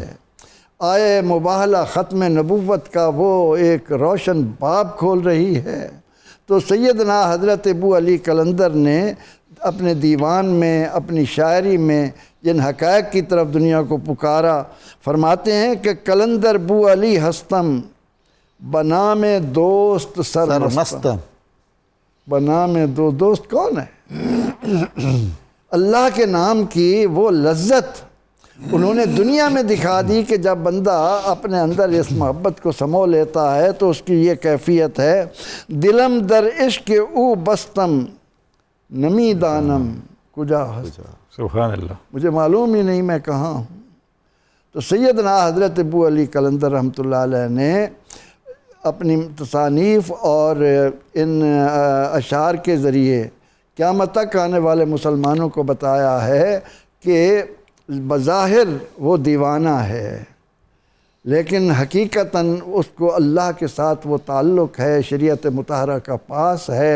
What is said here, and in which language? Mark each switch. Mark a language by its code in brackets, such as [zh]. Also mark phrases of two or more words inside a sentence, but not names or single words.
[ur] آئے مباہلہ ختم نبوت کا وہ ایک روشن باب کھول رہی ہے. تو سیدنا حضرت ابو علی قلندر نے اپنے دیوان میں، اپنی شاعری میں جن حقائق کی طرف دنیا کو پکارا، فرماتے ہیں کہ [fa] قلندر بو علی ہستم بنام دوست سرمستم. بنام دو دوست [ur] کون ہے؟ اللہ کے نام کی وہ لذت انہوں نے دنیا میں دکھا دی کہ جب بندہ اپنے اندر اس محبت کو سمو لیتا ہے تو اس کی یہ کیفیت ہے، [fa] دلم در عشق او بستم نمی دانم کجا ہست. [ar] سبحان اللہ. [ur] مجھے معلوم ہی نہیں میں کہاں ہوں. تو سیدنا حضرت ابو علی قلندر رحمۃ اللہ علیہ نے اپنی تصانیف اور ان اشعار کے ذریعے قیامت تک آنے والے مسلمانوں کو بتایا ہے کہ بظاہر وہ دیوانہ ہے لیکن حقیقتاً اس کو اللہ کے ساتھ وہ تعلق ہے، شریعت مطہرہ کا پاس ہے.